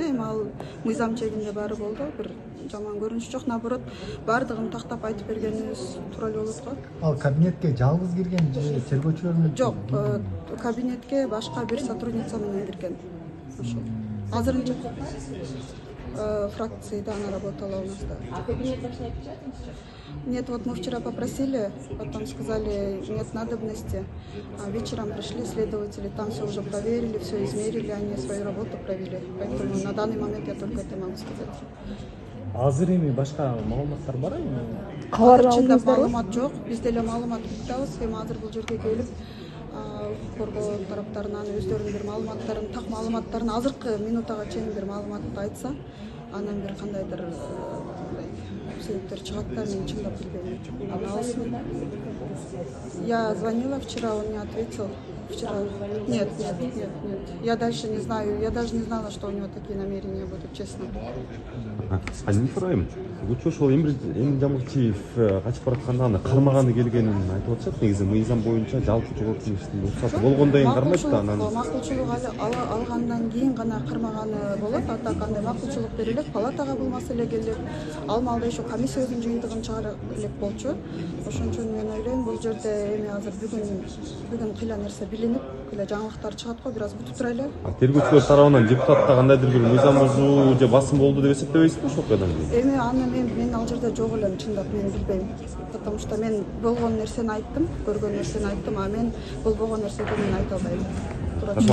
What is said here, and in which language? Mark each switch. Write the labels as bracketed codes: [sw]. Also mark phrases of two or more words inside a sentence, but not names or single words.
[ky] Эми ал мыйзам чегинде баары болду. Бир жаман көрүнүш жок, наоборот, баардыгын тактап айтып бергенибиз туура эле болот го. Ал кабинетке жалгыз кирген же тергөөчүлөр менен? Жок, кабинетке башка бир сотрудница менен кирген. Ошол. Азырынча фракцияда [ru] она работала у нас, да. А кабинет ваш не отвечает? Нет, вот мы вчера попросили, потом сказали, нет надобности. А вечером пришли следователи, там все уже проверили, все измерили, они свою работу провели. Поэтому на данный момент я только это могу сказать. [ky] Азыр эми башка маалыматтар барбы? Кабар Чындап алдыңыздарбы? маалымат жок. Биз деле маалымат күтөбүз. Эми азыр бул жерге келип, коргоо тараптарынан өздөрүнүн бир маалыматтарын, так маалыматтарын азыркы минутага чейин бир маалыматты айтса, анан бир кандайдыр себептер чыгат да, мен чындап билбейм. Алсын. [ru] Я звонила вчера, он не ответил. Вчера. Нет. Я дальше не знаю. Я даже не знала, что у него такие намерения будут, честно. [ky] Мен сурайм. Учу ошол Эмиль Жамгырчиев качып баратканда аны кармаганы келгенин айтып атышат. Негизи мыйзам боюнча жалпы жоопкерчиликтин уруксаты болгондон кийин кармайт да анан. Макулчулук алгандан кийин гана кармаганы болот. А так андай макулчулук берилет, палатага бул маселе келип, ал маалда еще комиссия өзүнүн жыйынтыгын чыгара элек болчу. Ошон үчүн мен ойлойм, бул жерде эми азыр бүгүн кыйла нерсе билинип, кыйла жаңылыктар чыгат го, бир аз күтүп турайлы. Тергөөчүлөр тарабынан депутатта кандайдыр бир мыйзам бузуу же басым болду деп эсептебейсизби ошол окуядан кийин? Эми аны мен ал жерде жок элем, чындап мен билбейм. [ru] Потому что [ky] мен болгон нерсени айттым, көргөн нерсени айттым, а мен болбогон нерсени мен айта албайм.